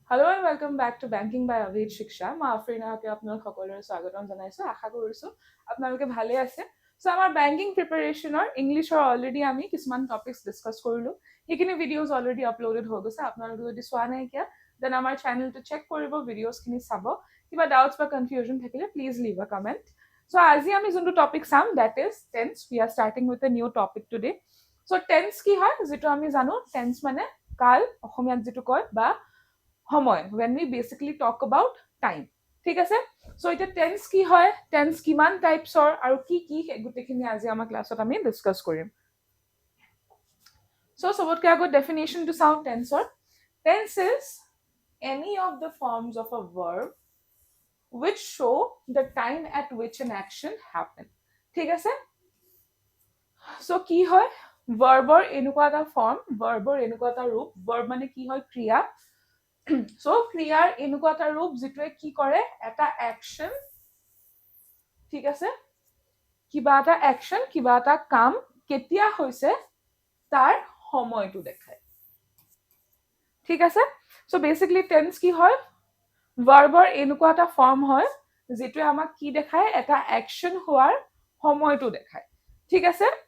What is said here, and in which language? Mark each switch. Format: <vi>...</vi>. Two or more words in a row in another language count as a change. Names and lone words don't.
<en>Hello and welcome back to Banking by Avid Shiksha.</en> <as>মই আফৰিনাকে আপোনালোক সকলোৰে স্বাগতম জনাইছো আশা কৰিছো আপোনালোকে ভালে আছে সো আমাৰ</as> <en>banking preparation English already</en> <as>আমি কিছুমান</as> <en>topics discuss</en> <as>কৰিলো সেইখিনি</as> <en>videos already uploaded</en> <as>হৈ গৈছে আপোনালোকে যদি চোৱা নাই কিয়া দেন আমাৰ চেনেলটো চেক কৰিব ভিডিওসখিনি চাব কিবা ডাউটস বা কনফিউজন থাকিলে</as> <en>please leave a comment so</en> <as>আজি আমি যোনটো টপিক চাম</as> <en>that is tense we are starting with a new topic today so tense</en> <as>কি হয় যেটো আমি জানো টেন্স মানে কাল অসমীয়াত যেটো কয় বা সময়</as> <en>when we basically talk about time</en> <as>ঠিক আছে সো এটা টেন্স কি হয় টেন্স কিমান টাইপছৰ আৰু কি কি গুটেখিনি আজি আমাৰ ক্লাছত আমি ডিসকাস কৰিম সো সবতকে আগত ডেফিনেশনটো চাও টেন্সৰ</as> <en>tense is any of the forms of a verb which show the time at which an action happened</en> <as>ঠিক আছে সো কি হয় ভাৰ্বৰ এনেকুৱা এটা ফৰ্ম ভাৰ্বৰ এনেকুৱা এটা ৰূপ ভাৰ্ব মানে কি হয় ক্ৰিয়া সো ক্ৰিয়াৰ এনেকুৱা এটা ৰূপ যেটোৱে কি কৰে এটা অ্যাকশন ঠিক আছে কিবা এটা অ্যাকশন কিবা এটা কাম কেতিয়া হৈছে তাৰ সময়টো দেখায় ঠিক আছে সো</as> <en>basically tense</en> <as>কি হয় ভাৰ্বৰ এনেকুৱা এটা ফৰ্ম হয় যেটোৱে আমাক কি দেখায় এটা অ্যাকশন হোৱাৰ সময়টো দেখায় ঠিক আছে</as>